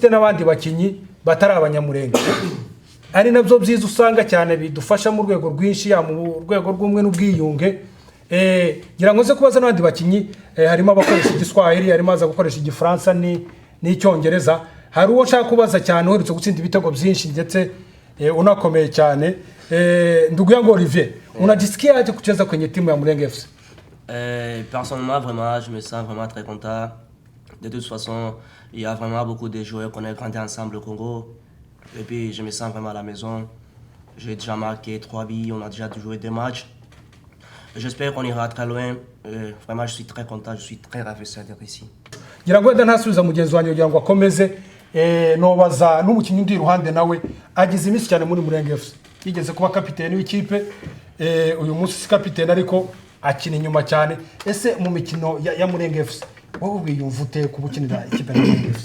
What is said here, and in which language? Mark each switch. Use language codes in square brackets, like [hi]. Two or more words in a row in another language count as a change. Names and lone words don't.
[rw] ifite n'abandi bakinyi batari abanyamurenge ari nabyo byiza usanga cyane bidufasha mu rwego rwinshi ya mu rwego rw'umwe n'ubwiyunge ngira ngo ze kubaza n'abandi bakinyi harimo abakoresha igiswahili harimo aza gukoresha igifaransa n'icyongereza hari uwo nshaka kubaza cyane uherutse gutsinda ibitego byinshi ndetse unakomeye cyane [sw] ndugu yangu Olivier unajisikia aje kucheza kwenye timu ya Mulenge FC? [fr] Personnellement vraiment je me sens vraiment très content. De toute façon, il y a vraiment beaucoup de joueurs qu'on a grandi ensemble au Congo. Et puis je me sens vraiment à la maison. J'ai déjà marqué 3 buts, on a déjà joué 2 matchs. J'espère qu'on ira très loin. Vraiment je suis très content, je suis très ravi d'être ici. [rw] ngira ngo wenda ntasubiza mugenzi wanjye kugira ngo akomeze nobaza n'umukinnyi undi iruhande nawe agize iminsi cyane muri Mulenge FC yigeze kuba kapiteni w'ikipe uyu munsi si kapiteni ariko akina inyuma cyane ese mu mikino ya Mulenge FC wowe wiyumva ute kubukinira ikipe ya Mulenge FC?